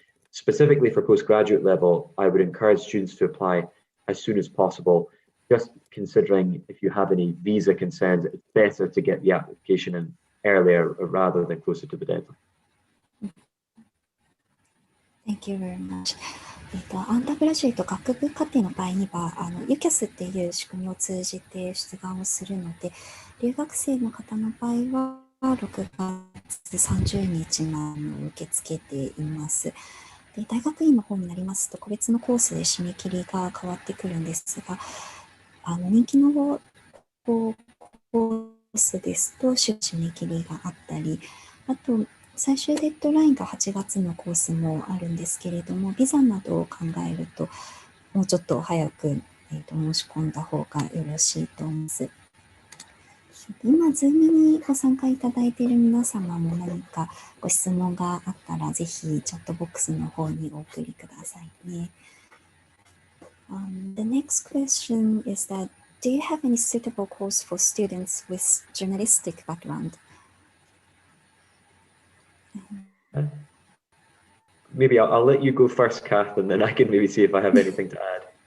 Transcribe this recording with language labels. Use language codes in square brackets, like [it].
[en] Specifically for postgraduate level, I would encourage students to apply as soon as possible. Just considering if you have any visa concerns, it's better to get the application in earlier rather than closer to the deadline. Thank you very much. [ja] アンダーグラジュエイト学部課程の場合にはUCAS っていう仕組みを通じて出願をするので、留学生の方の場合は6月30日まで受け付けています。で、大学院の方になりますと個別のコースで締め切りが変わってくるんですが、人気のコースですと締め切りがあったり、あと最終デッドラインが8月のコースもあるんですけれども、ビザなどを考えるともうちょっと早く、申し込んだ方がよろしいと思います。今、Zoom にご参加いただいている皆様も何かご質問があったら、ぜひチャットボックスの方にお送りくださいね。 [en] The next question is that, do you have any suitable course for students with journalistic background? Maybe I'll let you go first, Kath, and then I can maybe see if I have anything to add.